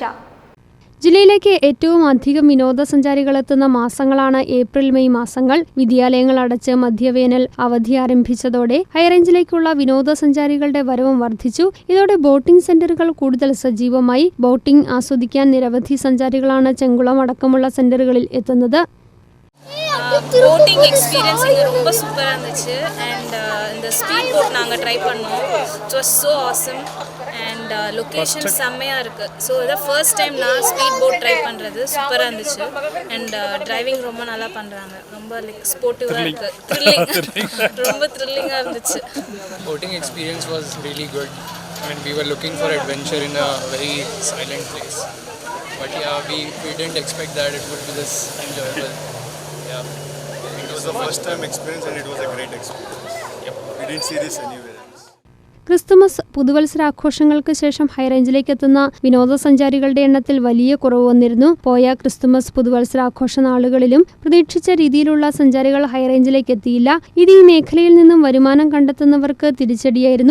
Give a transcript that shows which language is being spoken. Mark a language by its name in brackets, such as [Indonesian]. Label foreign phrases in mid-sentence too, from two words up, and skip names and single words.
[Malayalam] ജില്ലയിലേക്ക് ഏറ്റവും അധികം വിനോദസഞ്ചാരികൾ എത്തുന്ന മാസങ്ങളാണ് ഏപ്രിൽ-മെയ് മാസങ്ങൾ. വിദ്യാലയങ്ങൾ അടച്ച് മധ്യവേനൽ അവധി ആരംഭിച്ചതോടെ ഹൈറേഞ്ചിലേക്കുള്ള വിനോദസഞ്ചാരികളുടെ വരവും വർദ്ധിച്ചു. ഇതോടെ ബോട്ടിംഗ് സെന്ററുകൾ കൂടുതൽ സജീവമായി. ബോട്ടിംഗ് ആസ്വദിക്കാൻ നിരവധി സഞ്ചാരികളാണ് ചെങ്കുളം അടക്കമുള്ള സെന്ററുകളിൽ എത്തുന്നത്. [English] boating experience [Tamil] இங்கே ரொம்ப சூப்பராக இருந்துச்சு. அண்ட் இந்த [English] speed boat [Tamil] நாங்கள் ட்ரை பண்ணோம். [English] It was so awesome. And location [Tamil] செம்மையாக இருக்குது. ஸோ இதான் [English] first time [Tamil] நான் [English] speed boat try [Tamil] பண்ணுறது. சூப்பராக இருந்துச்சு. அண்ட் டிரைவிங் ரொம்ப நல்லா பண்ணுறாங்க. ரொம்ப லைக் ஸ்போர்ட்டிவாக இருக்குது. ரொம்ப த்ரில்லிங்காக இருந்துச்சு. [English] Boating experience was really good. I mean, we were looking for adventure in a very silent place. But yeah, we didn't expect that it would be this enjoyable. Yeah. It was the first time experience and it was a great experience. Yep. We didn't see this anywhere else. [Malayalam] ക്രിസ്തുമസ് പുതുവത്സരാഘോഷങ്ങൾക്ക് ശേഷം ഹൈറേഞ്ചിലേക്ക് എത്തുന്ന വിനോദസഞ്ചാരികളുടെ എണ്ണത്തിൽ വലിയ കുറവ് വന്നിരുന്നു. പോയ ക്രിസ്തുമസ് പുതുവത്സരാഘോഷ നാളുകളിലും പ്രതീക്ഷിച്ച രീതിയിലുള്ള സഞ്ചാരികൾ ഹൈറേഞ്ചിലേക്ക് എത്തിയില്ല. ഇത് ഈ മേഖലയിൽ നിന്നും വരുമാനം കണ്ടെത്തുന്നവർക്ക് തിരിച്ചടിയായിരുന്നു.